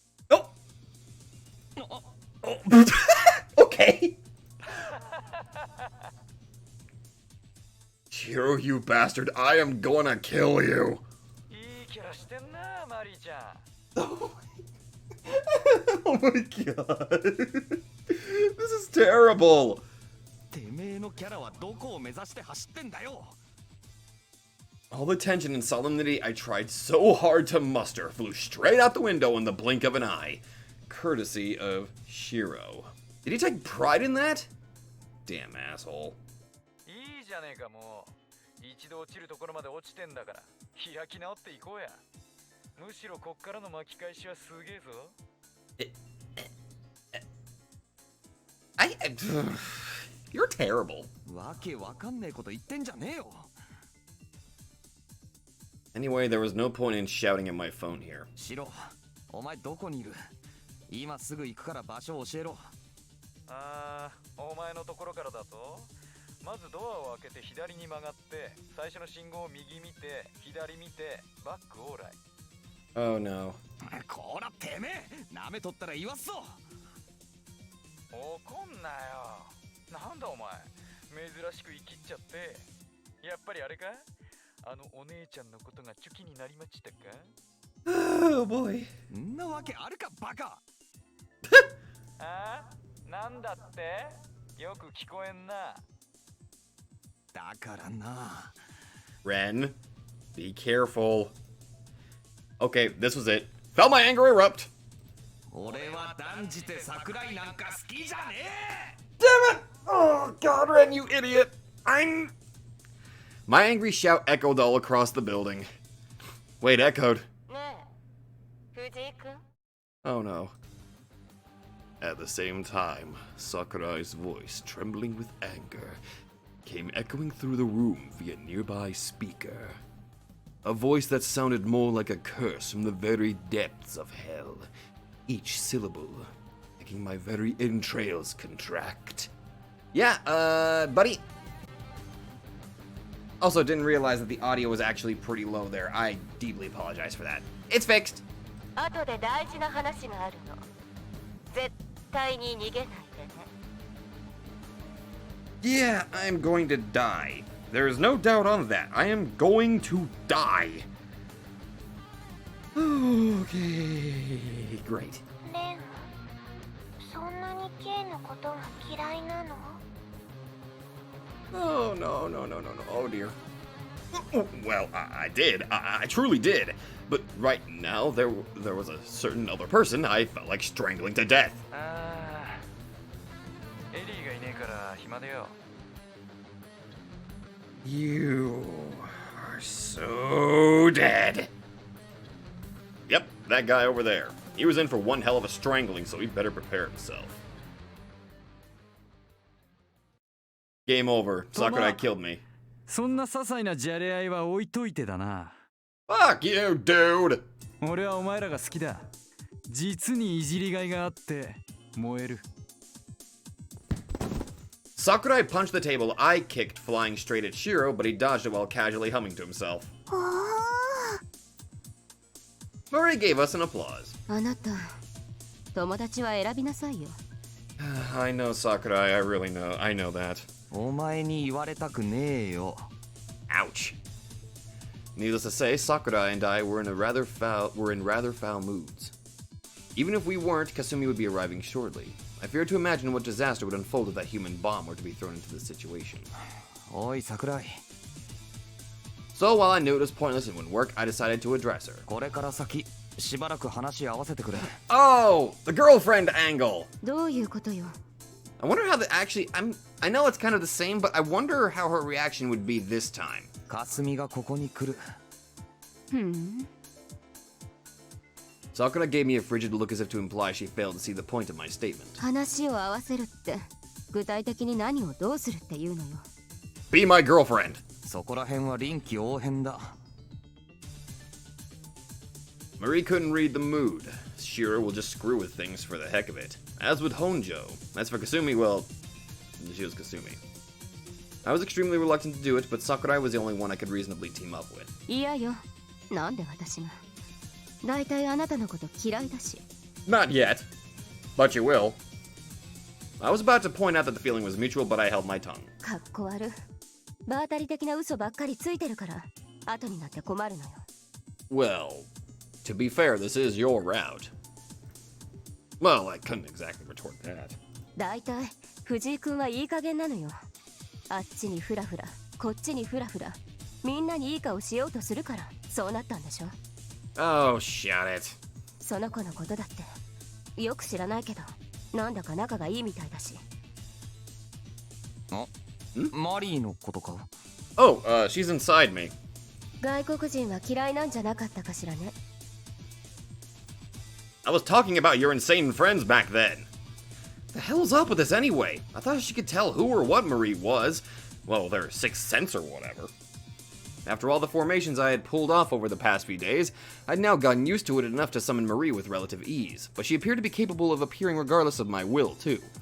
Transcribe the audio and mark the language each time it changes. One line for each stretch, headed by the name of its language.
English: Oh. Oh. Shiro, you bastard, I am gonna kill you.
Japanese: いいキャラしてんな、マリーちゃん。
English: Oh my god. This is terrible.
Japanese: てめえのキャラはどこを目指して走ってんだよ。
English: All the tension and solemnity I tried so hard to muster flew straight out the window in the blink of an eye. Courtesy of Shiro. Did he take pride in that? Damn asshole.
Japanese: いいじゃねえかもう。一度落ちるところまで落ちてんだから開き直っていこうや。むしろこっからの巻き返しはすげえぞ。
English: You're terrible.
Japanese: わけわかんねえこと言ってんじゃねえよ。
English: Anyway, there was no point in shouting at my phone here.
Japanese: シロ、お前どこにいる？今すぐ行くから場所を教えろ。ああ、お前のところからだと。まずドアを開けて左に曲がって最初の信号を右見て左見てバックオーライ。
English: Oh no.
Japanese: こらてめえ、なめとったら言わすぞ。怒んなよ。なんだお前、珍しく生きっちゃって。やっぱりあれか、あのお姉ちゃんのことがチュキになりましたか。 Oh boy. んなわけあるかバカ。ああ、なんだってよく聞こえんな。だからな。
English: Ren, be careful. Okay, this was it. Felt my anger erupt.
Japanese: 俺は断じて桜井なんか好きじゃねえ。
English: Damn it! Oh god, Ren, you idiot! My angry shout echoed all across the building. Wait, echoed. Oh no. At the same time, Sakurai's voice, trembling with anger, came echoing through the room via nearby speaker. A voice that sounded more like a curse from the very depths of hell, each syllable making my very entrails contract. Yeah, buddy. Also, didn't realize that the audio was actually pretty low there. I deeply apologize for that. It's fixed.
Japanese: 後で大事な話があるの。絶対に逃げないでね。
English: Yeah, I'm going to die. There's no doubt on that. I am going to die. Okay, great.
Japanese: レン、そんなにケイのことが嫌いなの？
English: Oh, no, no, no, no, no. Oh, dear. Well, I did. I truly did. But right now, there was a certain other person I felt like strangling to death.
Japanese: ああ、エリーがいねえから暇でよ。
English: You are so dead. Yep, that guy over there. He was in for one hell of a strangling, so he better prepare himself. Game over. Sakurai killed me.
Japanese: そんな些細なじゃれ合いは置いといてだな。
English: Fuck you, dude!
Japanese: 俺はお前らが好きだ。実にいじりがいがあって燃える。
English: Sakurai punched the table I kicked, flying straight at Shiro, but he dodged it while casually humming to himself. Murray gave us an applause.
Japanese: あなた、友達は選びなさいよ。
English: I know, Sakurai. I really know. I know that.
Japanese: お前に言われたくねえよ。
English: Ouch. Needless to say, Sakurai and I were in rather foul moods. Even if we weren't, Kasumi would be arriving shortly. I feared to imagine what disaster would unfold if that human bomb were to be thrown into the situation.
Japanese: おい桜井、
English: So while I knew it was pointless and wouldn't work, I decided to address her.
Japanese: これから先しばらく話合わせてくれ。
English: Oh, the girlfriend angle.
Japanese: どういうことよ。
English: I wonder how I know it's kind of the same, but I wonder how her reaction would be this time.
Japanese: かすみがここに来る。
English: Sakura gave me a frigid look as if to imply she failed to see the point of my statement.
Japanese: 話を合わせるって具体的に何をどうするっていうのよ。
English: Be my girlfriend.
Japanese: そこら辺は臨機応変だ。
English: Marie couldn't read the mood. Shiro will just screw with things for the heck of it. As with Honjo. As for Kasumi, well, she was Kasumi. I was extremely reluctant to do it, but Sakurai was the only one I could reasonably team up with.
Japanese: いやよ。なんで私が。だいたいあなたのこと嫌いだし。
English: Not yet. But you will. I was about to point out that the feeling was mutual, but I held my tongue.
Japanese: かっこ悪。場当たり的な嘘ばっかりついてるから後になって困るのよ。
English: Well, to be fair, this is your route. Well, I couldn't exactly retort that.
Japanese: だいたい藤井君はいい加減なのよ。あっちにフラフラこっちにフラフラみんなにいい顔しようとするからそうなったんでしょ。
English: Oh, shut it.
Japanese: その子のことだってよく知らないけどなんだか仲がいいみたいだし。マリーのことか？
English: Oh, she's inside me.
Japanese: 外国人は嫌いなんじゃなかったかしらね。
English: I was talking about your insane friends back then. The hell's up with this anyway? I thought she could tell who or what Marie was. Well, their sixth sense or whatever. After all the formations I had pulled off over the past few days, I'd now gotten used to it enough to summon Marie with relative ease, but she appeared to be capable of appearing regardless of my will, too.